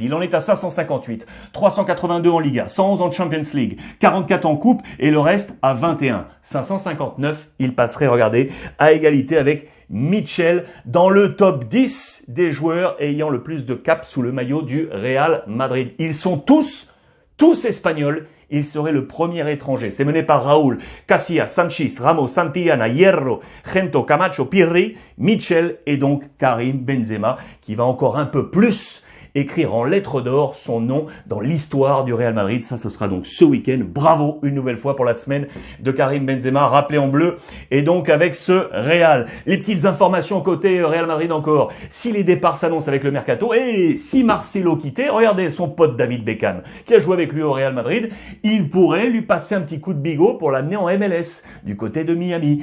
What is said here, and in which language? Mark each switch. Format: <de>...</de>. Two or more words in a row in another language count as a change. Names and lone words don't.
<fr>Il en est à 558, 382 en Liga, 111 en Champions League, 44 en Coupe et le reste à 21. 559, il passerait, regardez, à égalité avec Mitchell dans le top 10 des joueurs ayant le plus de caps sous le maillot du Real Madrid. Ils sont tous espagnols. Il serait le premier étranger. C'est mené par Raúl, Casillas, Sanchis, Ramos, Santillana, Hierro, Gento, Camacho, Pirri, Mitchell et donc Karim Benzema qui va encore un peu plus écrire en lettres d'or son nom dans l'histoire du Real Madrid. Ça, ce sera donc ce week-end. Bravo une nouvelle fois pour la semaine de Karim Benzema, rappelé en bleu. Et donc avec ce Real. Les petites informations côté Real Madrid encore. Si les départs s'annoncent avec le mercato et si Marcelo quittait, regardez son pote David Beckham qui a joué avec lui au Real Madrid, il pourrait lui passer un petit coup de bigot pour l'amener en MLS du côté de Miami.</fr>